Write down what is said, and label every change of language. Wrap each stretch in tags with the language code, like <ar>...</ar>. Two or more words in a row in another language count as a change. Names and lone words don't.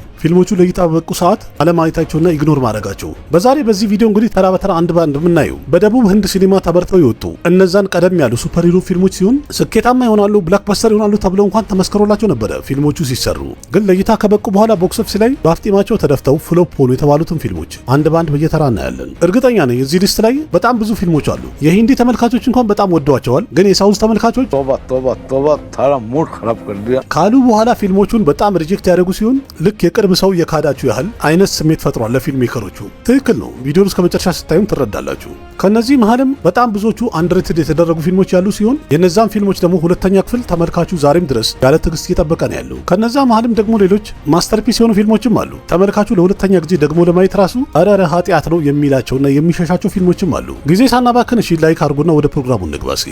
<am>ፊልሞቹ ለእይታ በበቁ ሰዓት አለማየታቸውና ኢግኖር ማድረጋቸው። በዚህ ቪዲዮ እንግዲህ ተራ በተራ አንድ በአንድ የምናየው በደቡብ ህንድ ሲኒማ ተበርተው የወጡ እነዛን ቀደም ያሉ</am> <en>super hero</en> <am>ፊልሞች ሲሆን ስኬታማ ይሆናሉ፣ ብላክበስተር ይሆናሉ ተብለው እንኳን ተመስክሮላቸው ነበረ ፊልሞቹ ሲሰሩ። ግን ለእይታ ከበቁ በኋላ</am> <en>box office</en> <am>ላይ በአፍጢማቸው ተደፍተው ፍሎፕ ሆኑ የተባሉትን ፊልሞች አንድ በአንድ በየተራ እናያለን። እርግጠኛ ነኝ እዚህ ሊስት ላይ በጣም ብዙ ፊልሞች አሉ። የሂንዲ ተመልካቾች እንኳን በጣም ወደዋቸዋል። ግን የሳውዝ ተመልካቾች</am> <hi>तौबा तेरा मूड ख़राब कर दिया</hi> <am>ካሉ በኋላ ፊልሞቹን በጣም ሪጀክት ያደረጉ ሲሆን ልክ የቅርብ ሰው የካዳችሁ ያህል አይነት ስሜት ፈጥሯል ለፊልም ሜከሮቹ። ትክክል ነው። ቪዲዮውን እስከ መጨረሻ ስታዩም ትረዳላችሁ። ከነዚህ መሃልም በጣም ብዙዎቹ አንደርሬትድ የተደረጉ ፊልሞች ያሉ ሲሆን የነዛም ፊልሞች ደግሞ ሁለተኛ ክፍል ተመልካቹ ዛሬም ድረስ ያለ ትዕግስት እየጠበቀ ነው ያለው። ከነዛ መሃልም ደግሞ ሌሎች ማስተርፒስ የሆኑ ፊልሞችም አሉ። ተመልካቹ ለሁለተኛ ጊዜ ደግሞ ለማየት ራሱ አረረ ኃጢአት ነው የሚላቸውና የሚሸሻቸው ፊልሞችም አሉ። ጊዜ ሳናባክን እሺ ላይክ አድርጉና ወደ ፕሮግራሙ እንግባ።</am>